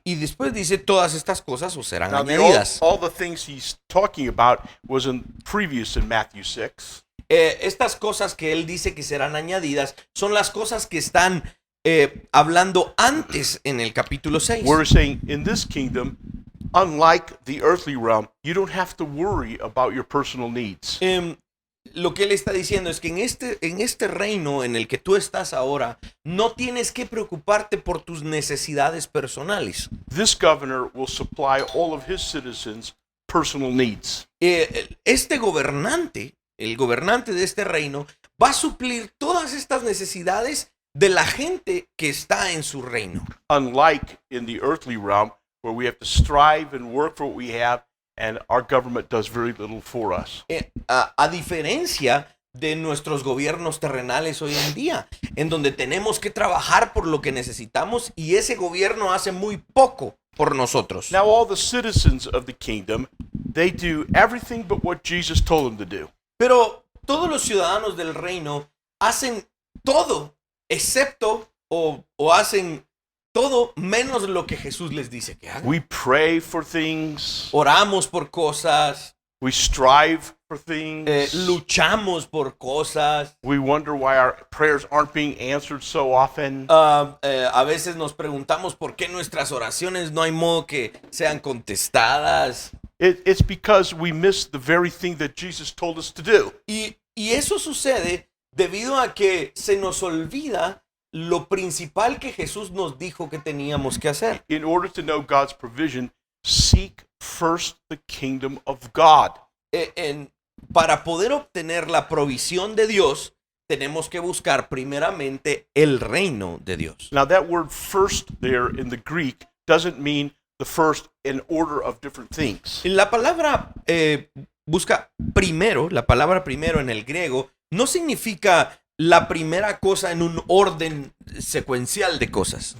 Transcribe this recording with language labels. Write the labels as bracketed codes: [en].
[es] Y después dice todas estas cosas os serán [en] Now, [es] añadidas. [en] all the things he's talking about was previous in Matthew 6. [es] Estas cosas que él dice que serán añadidas son las cosas que están hablando antes en el capítulo 6. [en] Where he's saying, in this kingdom, unlike the earthly realm, you don't have to worry about your personal needs. [es] Lo que él está diciendo es que en este reino en el que tú estás ahora, no tienes que preocuparte por tus necesidades personales. [en] This governor will supply all of his citizens' personal needs. [es] Este gobernante, el gobernante de este reino, va a suplir todas estas necesidades de la gente que está en su reino. [en] Unlike in the earthly realm, where we have to strive and work for what we have, and our government does very little for us. [es] A diferencia de nuestros gobiernos terrenales hoy en día, en donde tenemos que trabajar por lo que necesitamos y ese gobierno hace muy poco por nosotros. [en] Now all the citizens of the kingdom, they do everything but what Jesus told them to do. [es] Pero todos los ciudadanos del reino hacen todo, excepto o hacen todo menos lo que Jesús les dice que hagan. [en] We pray for things. [es] Oramos por cosas, [en] We strive for things. [es] luchamos por cosas. [en] We wonder why our prayers aren't being answered so often. [es] A veces nos preguntamos por qué nuestras oraciones no hay modo que sean contestadas. [en] It's because we miss the very thing that Jesus told us to do. [es] Y eso sucede debido a que se nos olvida lo principal que Jesús nos dijo que teníamos que hacer. [en] In order to know God's provision, seek first the kingdom of God. [es] Para poder obtener la provisión de Dios, tenemos que buscar primeramente el reino de Dios. [en] Now that word first there in the Greek doesn't mean the first in order of different things. [es] La palabra busca primero, la palabra primero en el griego no significa la primera cosa en un orden secuencial de cosas.